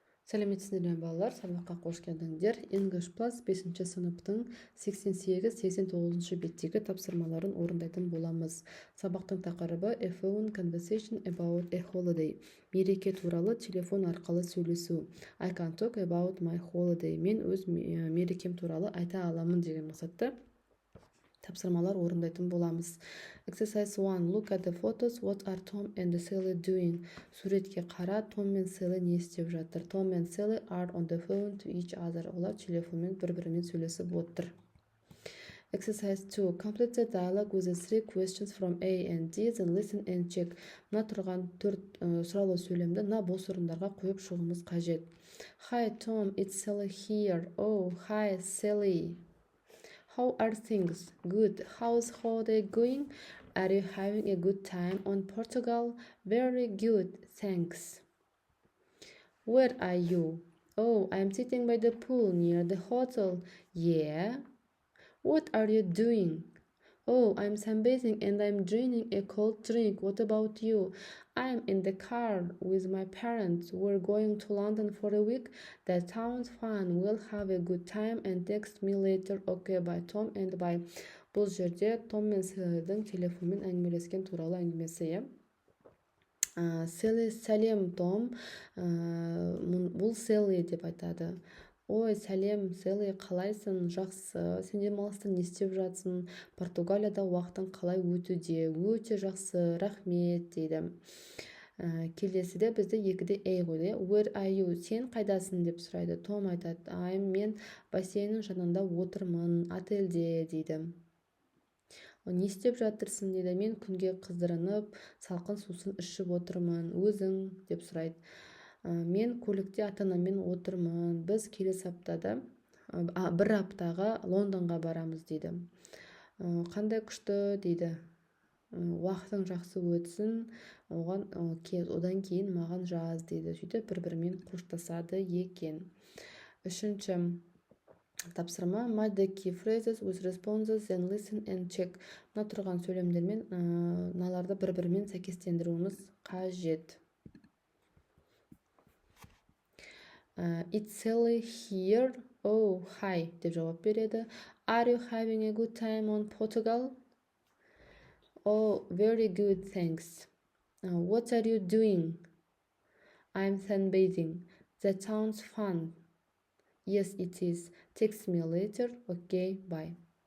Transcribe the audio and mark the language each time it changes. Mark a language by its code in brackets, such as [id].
[kk] Сәлеметсіздер ме балалар, сабаққа қош келдіңдер. English Plus 5 сыныптың 88-89 беттегі тапсырмаларын орындайтын боламыз. Сабақтың тақырыбы [en] A phone conversation about a holiday. [kk] Мереке туралы телефон арқылы сөйлесу. [en] I can talk about my holiday. [kk] Мен өз мерекем туралы айта аламын деген мақсатта тапсырмалар орындайтын боламыз. [en] Exercise 1. Look at the photos. What are Tom and Sally doing? [kk] Суретке қара, Том мен Sally не істеп жатыр? [en] Tom and Sally are on the phone to each other. [kk] Олар телефонмен бір-бірімен сөйлесіп отыр. [en] Exercise 2. Complete the dialogue with the 3 questions from A and D, then listen and check. [kk] Мына тұрған 4 сұраулы сөйлемді мына бос орындарға қойып шығуымыз қажет. [en] Hi Tom, it's Sally here. Oh, hi Sally. How are things? Good. How's holiday going? Are you having a good time on Portugal? Very good, thanks. Where are you? Oh, I'm sitting by the pool near the hotel. Yeah. What are you doing? Oh, I'm sunbathing and I'm drinking a cold drink. What about you? I'm in the car with my parents. We're going to London for a week. That sounds fun. We'll have a good time and text me later. Okay, bye Tom and bye. [kk] Бұл жерде Том мен Селлидің телефонмен әңгімелескен туралы әңгімесі. Селли, сәлем Том. Бұл Селли деп айтады. Ой, сәлем, Селли, қалайсың? Жақсы. Сен демалыста не істеп жатсың? Португалияда уақытың қалай өтуде? Өте жақсы, рахмет дейді. Келесіде бізде екіде A қойды. [en] Where are you? [kk] Сен қайдасың деп сұрайды. Том айтады, мен бассейннің жанында отырмын, отельде дейді. Не істеп жатырсың дейді. Мен күнге қыздырынып, салқын сусын ішіп отырмын. Өзің деп сұрайды. Мен көлікте ата-анаммен отырмын. Біз келесі аптада бір аптаға Лондонға барамыз дейді. Қандай күшті дейді. Уақытың жақсы өтсін, одан кейін маған жаз дейді. Сөйтіп бір-бірімен қоштасады екен. Үшінші тапсырма [en] match the key phrases with responses and listen and check. [kk] Мына тұрған сөйлемдермен мыналарды бір-бірімен сәйкестендіруіміз қажет. [en] It's Sally here. Oh, hi [kk] деп жауап береді. [en] Are you having a good time on Portugal? Oh, very good, thanks. What are you doing? I'm sunbathing. That sounds fun. Yes, it is. Text me later. Okay, bye.